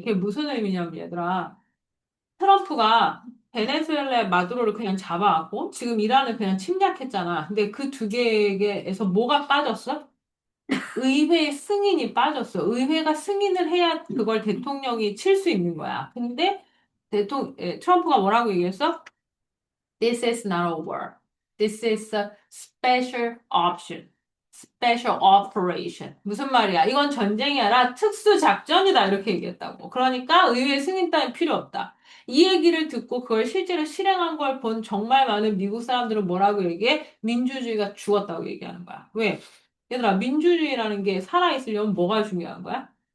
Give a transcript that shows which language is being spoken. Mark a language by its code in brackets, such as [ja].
[ko] 그게 무슨 의미냐면, 얘들아. 트럼프가 베네수엘라의 마두로를 그냥 잡아왔고, 지금 이란을 그냥 침략했잖아. 근데 그 두 개에서 뭐가 빠졌어? 의회 승인이 빠졌어. 의회가 승인을 해야 그걸 대통령이 칠 수 있는 거야. 근데 트럼프가 뭐라고 얘기했어? [en] This is not a war. This is a special option. Special operation. [ko] 무슨 말이야? 이건 전쟁이 아니라 특수 작전이다. 이렇게 얘기했다고. 그러니까 의회 승인 따위 필요 없다. 이 얘기를 듣고 그걸 실제로 실행한 걸 본 정말 많은 미국 사람들은 뭐라고 얘기해? 민주주의가 죽었다고 얘기하는 거야. 왜? 얘들아, 민주주의라는 게 살아있으려면 뭐가 중요한 거야?